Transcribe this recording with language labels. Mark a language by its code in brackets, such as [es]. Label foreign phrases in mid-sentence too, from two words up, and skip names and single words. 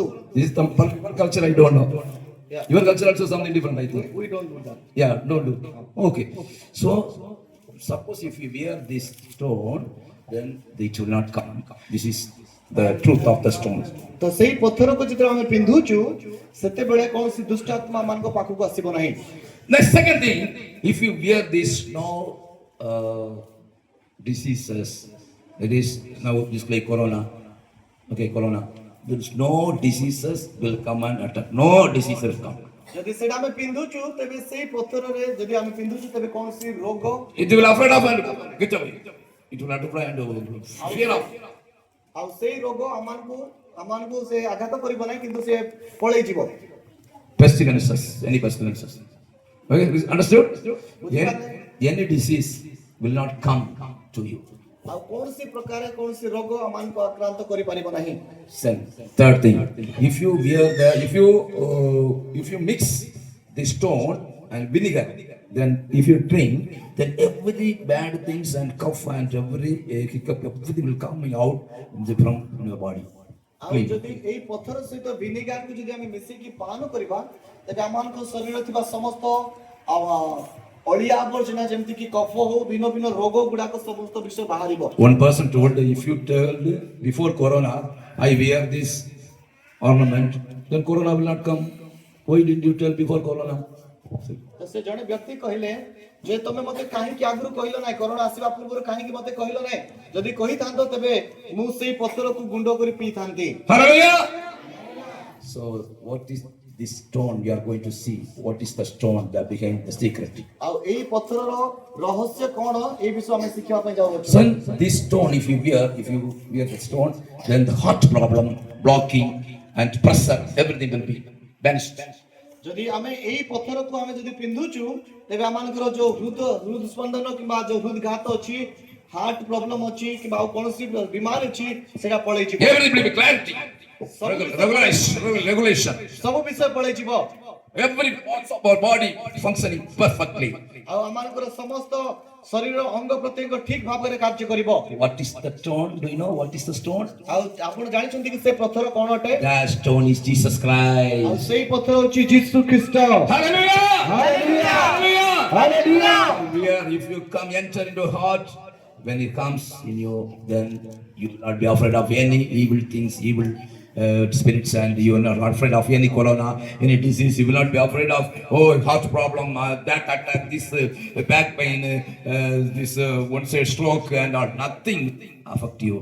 [en] This is Tamil culture, I don't know. Yeah. Your culture also something different, I think. We don't do that. Yeah, don't do. Okay. So, suppose if you wear this stone, then it will not come. This is the truth of the stone. [or] ତ ସେଇ ପଥରକୁ ଯେତେବେଳେ ଆମେ ପିନ୍ଧୁଛୁ ସେତେବେଳେ କୌଣସି ଦୁଷ୍ଟ ଆତ୍ମା ମାନଙ୍କ ପାଖକୁ ଆସିବ ନାହିଁ। [en] The second thing, if you wear this, no diseases, it is now just like corona. Okay, corona. There is no diseases will come and attack. No diseases will come. [or] ଯଦି ସେଟା ଆମେ ପିନ୍ଧୁଛୁ ତେବେ ସେଇ ପଥରରେ ଯଦି ଆମେ ପିନ୍ଧୁଛୁ ତେବେ କୌଣସି ରୋଗ [en] It will afraid of and get away. It will not afraid and fear of. [or] ଆଉ ସେଇ ରୋଗ ଆମମାନଙ୍କୁ ସେ ଆଘାତ କରିବ ନାହିଁ କିନ୍ତୁ ସେ ପଳେଇ ଯିବ। [en] Pestilences, any pestilences. Okay, understood? Any disease will not come to you. [or] ଆଉ କୌଣସି ପ୍ରକାର କୌଣସି ରୋଗ ଆମମାନଙ୍କୁ ଆକ୍ରାନ୍ତ କରିପାରିବ ନାହିଁ। [en] Third thing, if you mix the stone and vinegar, then if you drink, then every bad things and cough and every hiccup, everything will come out from your body. [or] ଆଉ ଯଦି ଏଇ ପଥର ସହିତ ଭିନେଗାରକୁ ଯଦି ଆମେ ମିଶେଇକି ପାନ କରିବା ତେବେ ଆମମାନଙ୍କ ଶରୀରରେ ଥିବା ସମସ୍ତ ଅଳିଆ ଆବର୍ଜନା ଯେମିତି କି କଫ ହଉ ଭିନ୍ନ ଭିନ୍ନ ରୋଗ ଗୁଡାକ ସମସ୍ତ ବିଷୟ ବାହାରିବ। [en] One person told, if you tell before corona, I wear this ornament, then corona will not come. Why didn't you tell before corona? [or] ତ ସେ ଜଣେ ବ୍ୟକ୍ତି କହିଲେ ଯେ ତମେ ମତେ କାହିଁକି ଆଗରୁ କହିଲ ନାହିଁ କରୋନା ଆସିବା ପୂର୍ବରୁ କାହିଁକି ମତେ କହିଲ ନାହିଁ ଯଦି କହିଥାନ୍ତ ତେବେ ମୁଁ ସେଇ ପଥରକୁ ଗୁଣ୍ଡ କରି ପିଇଥାନ୍ତି। [en] Hallelujah! So what is this stone we are going to see? What is the stone that behind the secret? [or] ଆଉ ଏଇ ପଥରର ରହସ୍ୟ କଣ ଏ ବିଷୟ ଆମେ ଶିଖିବା ପାଇଁ ଯାଉଅଛୁ। [en] So this stone, if you wear the stone, then the heart problem, blocking and pressure, everything will be banished. [or] ଯଦି ଆମେ ଏଇ ପଥରକୁ ଆମେ ଯଦି ପିନ୍ଧୁଛୁ ତେବେ ଆମମାନଙ୍କର ଯୋଉ ହୃଦ ସ୍ପନ୍ଦନ କିମ୍ବା ଯୋଉ ହୃଦଘାତ ଅଛି [en] heart problem [or] ଅଛି କିମ୍ବା ଆଉ କୌଣସି ବିମାର ଅଛି ସେଟା ପଳେଇ ଯିବ। [en] Everything will be clarity, regulation. [or] ସବୁ ବିଷୟ ପଳେଇ ଯିବ। [en] Every parts of our body functioning perfectly. [or] ଆଉ ଆମମାନଙ୍କର ସମସ୍ତ ଶରୀର ଅଙ୍ଗ ପ୍ରତ୍ୟଙ୍ଗ ଠିକ ଭାବରେ କାର୍ଯ୍ୟ କରିବ। [en] What is the stone? Do you know what is the stone? [or] ଆଉ ଆପଣ ଜାଣିଛନ୍ତି କି ସେ ପଥର କଣ ଅଟେ? [en] That stone is Jesus [or] ଆଉ [en] Christ. [or] ସେଇ ପଥର ହେଉଛି ଯୀଶୁ ଖ୍ରୀଷ୍ଟ। [en] Hallelujah! Hallelujah! Hallelujah! Hallelujah! Here, if you come enter into heart, when it comes in you, then you will not be afraid of any evil things, evil spirits, and you are not afraid of any corona, any disease. You will not be afraid of heart problem, that attack, this back pain, this one say stroke, and nothing affect you.